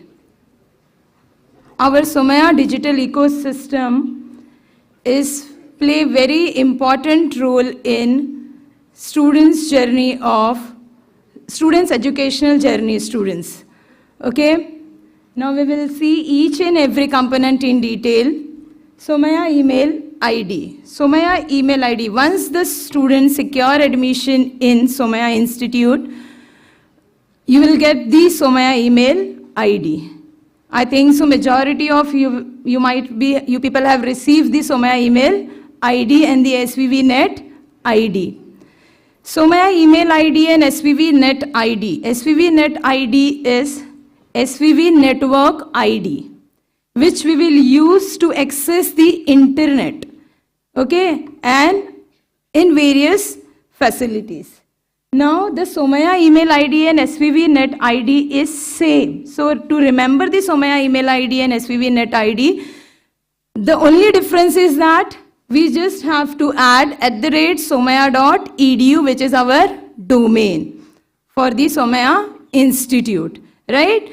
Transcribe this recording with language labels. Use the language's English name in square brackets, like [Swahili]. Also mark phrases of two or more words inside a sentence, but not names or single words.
[English] Our Somaya digital ecosystem play very important role in students' educational journey, students. Okay? Now we will see each and every component in detail. Somaya email ID. Somaya email ID. Once the students secure admission in Somaya Institute, you will get the Somaya email ID. I think so majority of you people have received the Somaya email ID and the SVV net ID. Somaya email ID and SVV net ID. SVV net ID is SVV network ID, which we will use to access the internet, okay, and in various facilities. Now the Somaya email ID and SVV net ID is same. So to remember the Somaya email ID and SVV net ID, the only difference is that we just have to add @somaya.edu, which is our domain for the Somaya Institute, right?